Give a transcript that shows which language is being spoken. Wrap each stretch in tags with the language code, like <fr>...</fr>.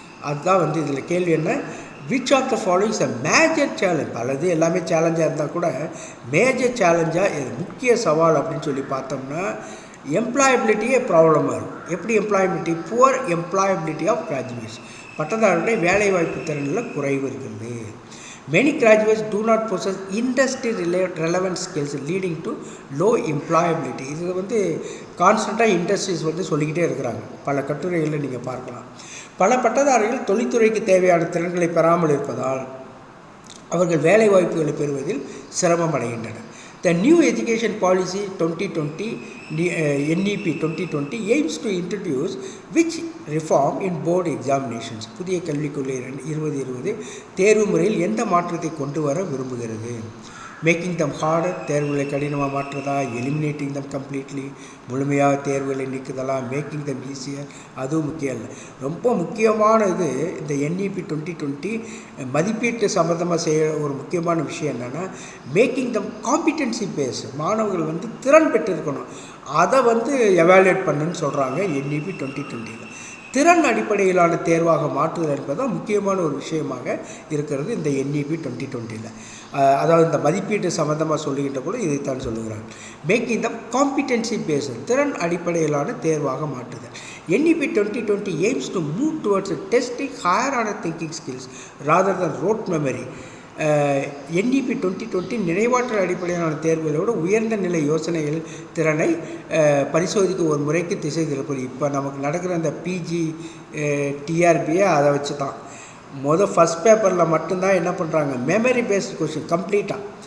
<ta>அதுதான் வந்து இதில் கேள்வி என்ன?</ta> <en>Which of the following is a major challenge.</en> <ta>அல்லது எல்லாமே சேலஞ்சாக இருந்தால் கூட மேஜர் சேலஞ்சாக முக்கிய சவால் அப்படின்னு சொல்லி பார்த்தோம்னா எம்ப்ளாயபிலிட்டியே ப்ராப்ளமாக இருக்கும். எப்படி employability?</ta> <en>poor employability of graduates,</en> <ta>பட்டதாரிகளுடைய வேலைவாய்ப்பு திறனில் குறைவு இருக்கிறது.</ta> <en>Many graduates do not possess industry relevant skills leading to low employability.</en> <ta>இது வந்து கான்ஸ்டண்ட்டாக இண்டஸ்ட்ரீஸ் வந்து சொல்லிக்கிட்டே இருக்கிறாங்க. பல கட்டுரைகளில் நீங்கள் பார்க்கலாம். பல பட்டதாரிகள் தொழில்துறைக்கு தேவையான திறன்களை பெறாமல் இருப்பதால் அவர்கள் வேலை வாய்ப்புகளை பெறுவதில் சிரமம் அடைகின்றனர்.</ta> <en>The new education policy 2020 NEP 2020 aims to introduce which reform in board examinations.</en> <ta>புதிய கல்விக் கொள்கை 2020 தேர்வு முறையில் எந்த மாற்றத்தை கொண்டு வர விரும்புகிறது?</ta> <en>making them harder,</en> <ta>தேர்வுகளை கடினமாக மாற்றுறதா?</ta> <en>eliminating them completely,</en> <ta>முழுமையாக தேர்வுகளை நீக்குதலா?</ta> <en>making them easier,</en> <ta>அதுவும் முக்கியம் இல்லை. ரொம்ப முக்கியமான இது இந்த NEP 2020 மதிப்பீட்டு சம்மந்தமாக செய்ய ஒரு முக்கியமான விஷயம் என்னென்னா</ta> <en>Making them competency base.</en> <ta>மாணவர்கள் வந்து திறன் பெற்றிருக்கணும், அதை வந்து எவாலுவேட் பண்ணுன்னு சொல்கிறாங்க NEP 2020. திறன் அடிப்படையிலான தேர்வாக மாற்றுதல் என்பதுதான் முக்கியமான ஒரு விஷயமாக இருக்கிறது இந்த NEP 2020. அதாவது இந்த மதிப்பீட்டு சம்மந்தமாக சொல்லுகின்ற கூட இதைத்தான் சொல்லுகிறாங்க.</ta> <en>making the competency based,</en> <ta>திறன் அடிப்படையிலான தேர்வாக மாற்றுதல்.</ta> <en>NEP 2020 aims to move towards testing higher order thinking skills rather than rote memory.</en> <ta>NEP 2020 நினைவாற்றல் அடிப்படையிலான தேர்வுகளோட உயர்ந்த நிலை யோசனைகள் திறனை பரிசோதிக்க ஒரு முறைக்கு திசை திருப்பது. இப்போ நமக்கு நடக்கிற அந்த PG TRBயை அதை வச்சு தான் ஃபஸ்ட் பேப்பரில் மட்டும்தான் என்ன பண்ணுறாங்க,</ta> <en>memory based question</en> <ta>கம்ப்ளீட்டாக.</ta>